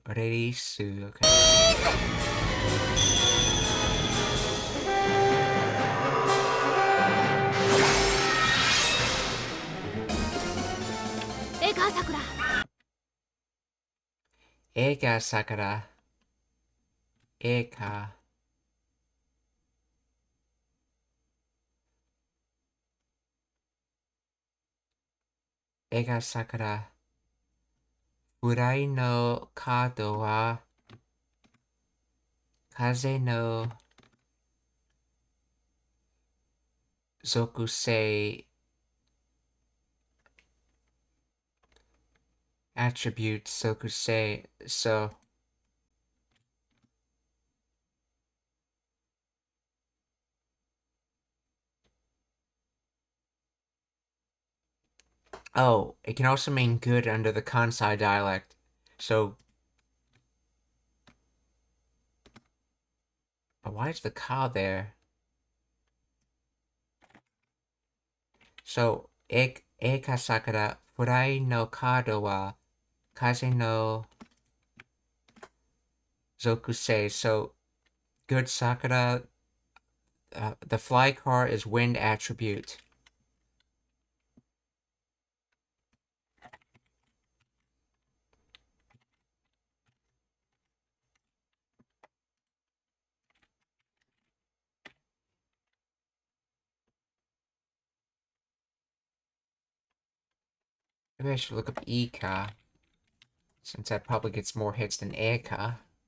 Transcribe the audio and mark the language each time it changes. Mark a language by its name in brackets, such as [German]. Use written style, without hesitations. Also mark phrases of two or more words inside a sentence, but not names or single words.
[English] Release. Okay. [Japanese] エカさくら。エカさくら. Eka. エカさくら. フライのカードは風の属性 attribute zokusei. [English] So oh, it can also mean good under the Kansai dialect. So why is the ka there? [Japanese] So エカさくらフライのカードは風の属性. [English] So good sakura, the fly car is wind attribute. Maybe I should look up Ika, since that probably gets more hits than Eka.